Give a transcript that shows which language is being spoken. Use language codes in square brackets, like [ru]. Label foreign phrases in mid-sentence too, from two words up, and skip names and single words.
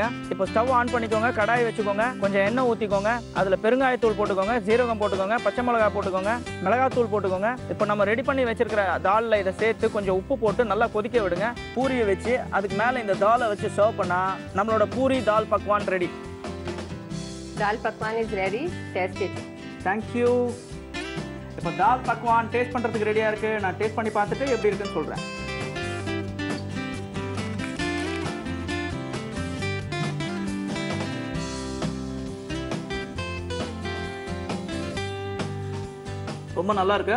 [ta] இப்போ [en] stove on [ta] பண்ணிக்கோங்க, கடாயை வச்சுக்கோங்க. கொஞ்சம் எண்ணெய் ஊற்றிக்கோங்க. அதில் பெருங்காயத்தூள் போட்டுக்கோங்க, ஜீரகம் போட்டுக்கோங்க, பச்சை மிளகாய் போட்டுக்கோங்க, மிளகாத்தூள் போட்டுக்கோங்க. இப்போ நம்ம ரெடி பண்ணி வச்சிருக்கிற தாலில் இதை சேர்த்து கொஞ்சம் உப்பு போட்டு நல்லா கொதிக்க விடுங்க. பூரியை வச்சு அதுக்கு மேலே இந்த தாலை வச்சு சர்வ் பண்ணால் நம்மளோட பூரி தால் பக்வான் ரெடி. [en] दाल पकवान is ready. Taste it. thank you. [ta] இப்போ தால் பக்வான் டேஸ்ட் பண்ணுறதுக்கு ரெடியாக இருக்குது. நான் டேஸ்ட் பண்ணி பார்த்துட்டு எப்படி இருக்குன்னு சொல்கிறேன். ரொம்ப நல்லா இருக்கு.